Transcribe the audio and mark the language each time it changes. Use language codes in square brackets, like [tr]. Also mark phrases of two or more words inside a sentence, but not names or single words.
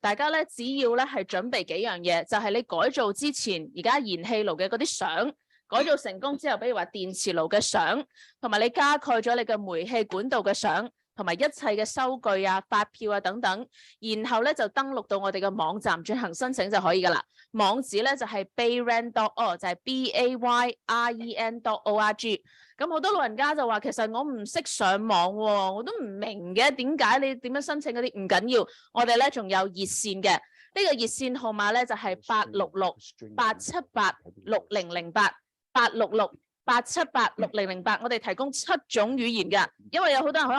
[yue] 大家咧只要咧係準備幾樣嘢，就係你改造之前而家燃氣爐嘅嗰啲相，改造成功之後，比如話電磁爐嘅相，同埋你加蓋咗你嘅煤氣管道嘅相， 同埋一切嘅收據啊、發票啊等等，然後咧就登錄到我哋嘅網站進行申請就可以噶啦。網址咧就係 bayren.org，就係 BAYREN.org。咁好多老人家就話，其實我唔識上網喎，我都唔明嘅，點解你點樣申請嗰啲？唔緊要，我哋咧仲有熱線嘅，呢個熱線號碼咧就係866-878-6008，866-878-6008，我哋提供7種語言㗎，因為有好多人可能